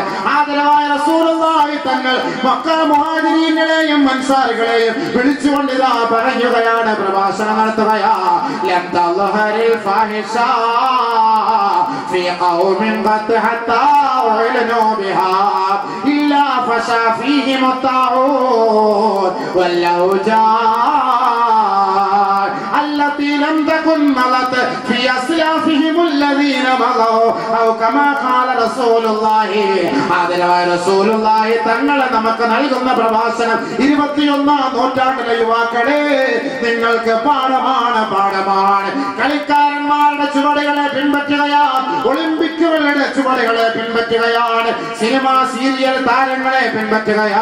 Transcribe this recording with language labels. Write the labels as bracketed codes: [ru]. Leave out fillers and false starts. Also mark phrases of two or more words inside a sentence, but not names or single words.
[ml] ആദരവായ റസൂലുള്ളാഹി തങ്ങൾ മക്ക മുഹാജിരീങ്ങളെയും അൻസാരികളെയും വിളിച്ചുകൊണ്ട് ഇതാ പറയുകയാണ്, പ്രഭാഷണം നടത്തുകയാ. [ar] لم تظهر الفاحشة في قوم قط حتى يعلنوا بها إلا فشا فيهم الطاعون والأوجاع التي لم تكن مضت في أسلافهم الذين مضوا أو كما قال رسول الله. [ml] ആദരവായ റസൂലുള്ളാഹി തങ്ങൾ നമുക്ക് നൽകുന്ന പ്രഭാഷണം 21-ാം നൂറ്റാണ്ടിലെ യുവാക്കളെ, നിങ്ങൾക്ക് പാഠമാണ്. കളിക്കാരന്മാരുടെ ചുവടുകളെ പിൻപറ്റുകയാണ്, ഒളിമ്പിക്കുകളുടെ ചുവടുകളെ പിൻപറ്റുകയാണ്, സിനിമാ സീരിയൽ താരങ്ങളെ പിൻപറ്റുകയാ.